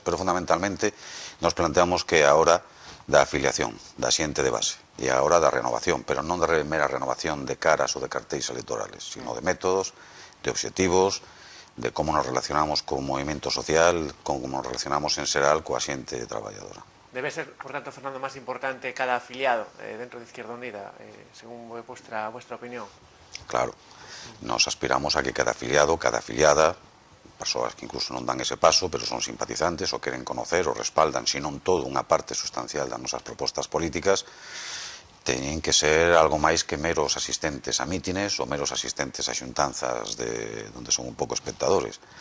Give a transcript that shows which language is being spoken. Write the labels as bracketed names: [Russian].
[Galician] Pero fundamentalmente nos planteamos que é a hora da afiliación, da xente de base, e a hora da renovación, pero non de mera renovación de caras ou de cartéis electorales, sino de métodos, de obxectivos, de como nos relacionamos co movimento social, como nos relacionamos en xeral coa xente traballadora. [Spanish] Debe ser, por tanto, Fernando, más importante cada afiliado dentro de Izquierda Unida, según vuestra opinión. [Galician] Claro, nos aspiramos a que cada afiliado, cada afiliada, persoas que incluso non dan ese paso, pero son simpatizantes ou queren conocer ou respaldan, senón todo unha parte sustancial das nosas propostas políticas, teñen que ser algo máis que meros asistentes a mítines ou meros asistentes a xuntanzas onde son un pouco espectadores.